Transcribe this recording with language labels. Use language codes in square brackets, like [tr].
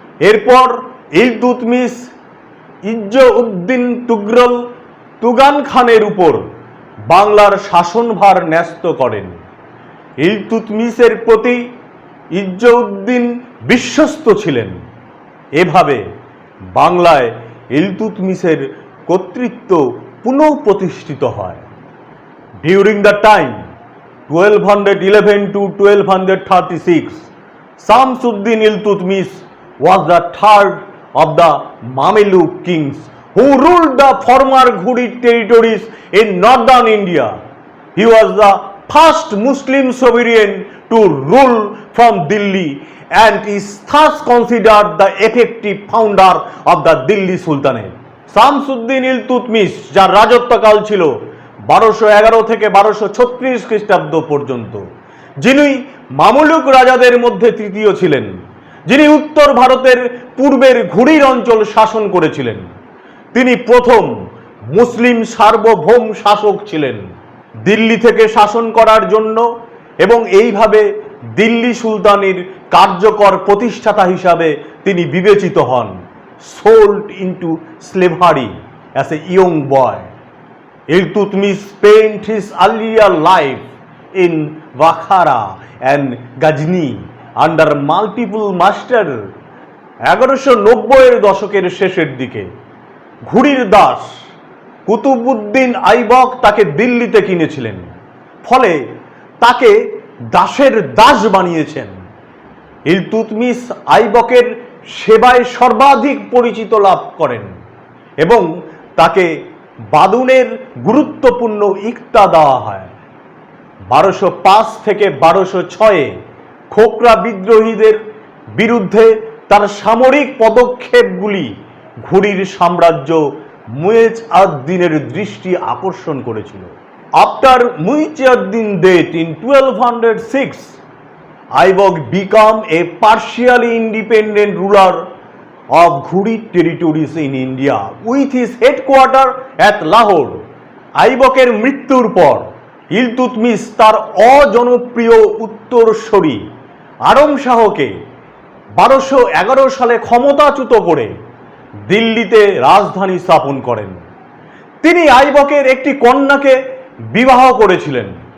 [bn] এরপর ইলতুৎমিশ ইজ্জউদ্দিন তুগান খানের উপর বাংলার শাসনভার ন্যস্ত করেন। ইলতুৎমিশের প্রতি ইজ্জউদ্দিন বিশ্বস্ত ছিলেন। এভাবে বাংলায় ইলতুৎমিশের কর্তৃত্ব পুনঃপ্রতিষ্ঠিত হয়। [en] During the time 1211 to 1236, Shamsuddin Iltutmish was the third of the Mameluke kings who ruled the former Ghuri territories in northern India. He was the first Muslim sovereign to rule from Delhi and is thus considered the effective founder of the Delhi Sultanate. [bn] Shamsuddin Iltutmish, যার রাজত্বকাল ছিল 1211 থেকে 1236 খ্রিস্টাব্দ পর্যন্ত, যিনি Mamluk রাজাদের মধ্যে তৃতীয় ছিলেন, যিনি উত্তর ভারতের পূর্বের ঘুরির অঞ্চল শাসন করেছিলেন। তিনি প্রথম মুসলিম সার্বভৌম শাসক ছিলেন। দিল্লি থেকে শাসন করার জন্য এবং এইভাবে দিল্লি সুলতানির কার্যকর প্রতিষ্ঠাতা হিসাবে তিনি বিবেচিত হন। [en] sold into slavery as a young boy. Iltutmish spent his earlier life in Bukhara and Ghazni under multiple masters. [bn] 1190 দশকের শেষের দিকে ঘুরির দাস কুতুবউদ্দিন আইবক তাকে দিল্লিতে কিনেছিলেন, ফলে তাকে দাসের দাস বানিয়েছেন। ইলতুৎমিশ আইবকের সেবায় সর্বাধিক পরিচিত লাভ করেন এবং তাকে বাদুনের গুরুত্বপূর্ণ ইক্তা দেওয়া হয়। 1205 থেকে 1206 খোকরা বিদ্রোহীদের বিরুদ্ধে তার সামরিক পদক্ষেপগুলি ঘুরির সাম্রাজ্য মুইজ আদ-দিনের দৃষ্টি আকর্ষণ করেছিল। [en] After Muiz ad-Din death in 1206, Aibak became a partially independent ruler of Ghuri territories in India with his headquarter at Lahore. [bn] আইবকের মৃত্যুর পর ইলতুৎমিশ তার অজনপ্রিয় উত্তরসূরি আরম শাহকে 1211 সালে ক্ষমতাচ্যুত করে দিল্লিতে রাজধানী স্থাপন করেন। তিনি আইবকের একটি কন্যাকে বিবাহ করেছিলেন।